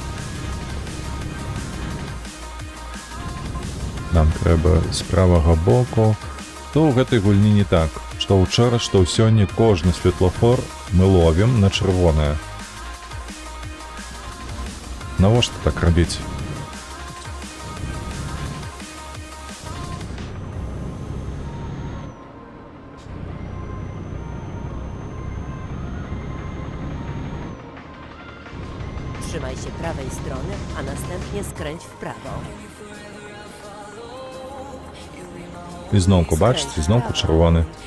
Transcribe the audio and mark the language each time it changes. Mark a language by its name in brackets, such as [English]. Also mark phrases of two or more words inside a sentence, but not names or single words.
[Belarusian] Нам трэба з правага боку. То ў гэтай гульні не так, што ўчора, што ў сёння кожны светлафор мы ловім на чырвонае. Навошта так рабіць? [Polish] Trzymaj się prawej strony, a następnie skręć w prawo. [Belarusian] І зноўку, бачыце, зноўку чырвоны.